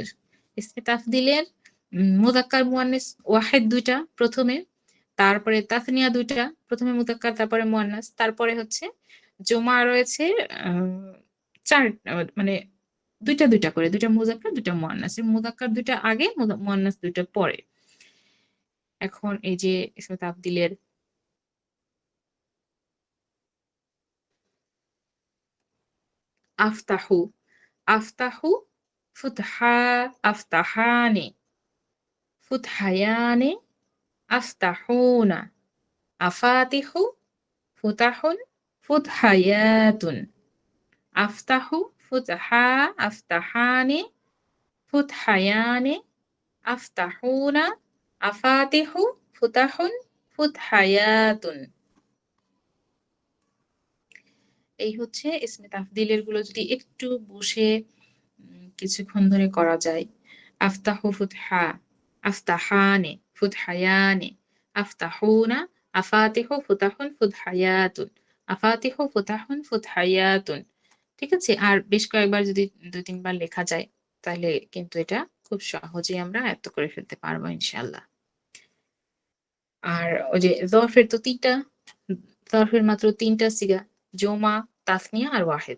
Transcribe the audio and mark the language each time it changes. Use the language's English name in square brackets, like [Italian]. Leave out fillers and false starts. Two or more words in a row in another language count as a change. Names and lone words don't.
[Bangla] ইসমে তাফদিলের মুযাক্কার মুয়ান্নাস ওয়াহিদ দুইটা প্রথমে, তারপরে তাসনিয়া দুইটা, প্রথমে মুযাক্কার তারপরে মুয়ান্নাস, তারপরে হচ্ছে জমা রয়েছে চার, মানে দুইটা দুইটা করে, দুইটা মুযাক্কার দুইটা মুয়ান্নাস। মুযাক্কার দুইটা আগে, মুয়ান্নাস দুইটা পরে। এখন এই যে ইসমে তাফদিলের [Arabic] أفتح، أفتح فتحى، أفتحان، فتحيان، أفتحون، أفاتح، فتح، فتحيات. أفتح، فتحى، أفتحان، فتحيان، أفتحون، أفاتح، فتح، فتحيات. [Bangla] এই হচ্ছে ইসমে তাফদিলের গুলো যদি একটু বসে কিছুক্ষণ ধরে করা যায়। [Arabic] أفتح فتحى، أفتحان، فتحيان، أفتحون، أفاتح، فتح، فتحيات، أفاتح، فتح، فتحيات. [Bangla] ঠিক আছে, আর বেশ কয়েকবার যদি 2-3 বার লেখা যায় তাহলে কিন্তু এটা খুব সহজেই আমরা আয়ত্ত করে ফেলতে পারবো ইনশাআল্লাহ। আর ওই যে যরফের তো 3টা, যরফের মাত্র 3টা সিগা, জমা, তাসনিয়া আর ওয়াহিদ।